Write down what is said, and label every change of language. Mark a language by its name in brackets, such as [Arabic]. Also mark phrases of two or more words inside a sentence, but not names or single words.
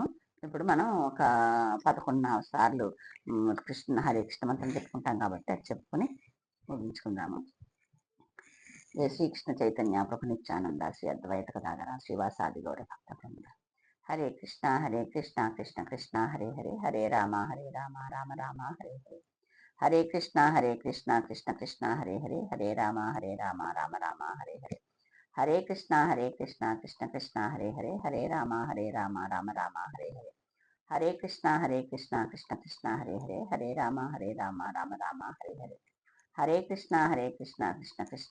[Telugu] ఇప్పుడు మనం ఒక 11 సార్లు హరే కృష్ణ మంత్రం చెప్పుకుంటాం కాబట్టి అది చెప్పుకొని ముగించుకుందాము. [Sanskrit] జయ శ్రీకృష్ణ చైతన్య ప్రభు నిత్యానంద శ్రీ అద్వైత గదాధర శ్రీవాసాది గౌర భక్త హరే కృష్ణ కృష్ణ కృష్ణ హరే హరే హరే రామ రామ రామ హరే హరే హరే కృష్ణ కృష్ణ కృష్ణ హరే హరే హరే రామ రామ రామ హరే హరే హరే కృష్ణ కృష్ణ కృష్ణ హరే హరే హరే రామ రామ రామ హరే హరే హరే కృష్ణ కృష్ణ కృష్ణ హరే హరే హరే రామ రామ రామ హరే హరే హరే కృష్ణ కృష్ణ కృష్ణ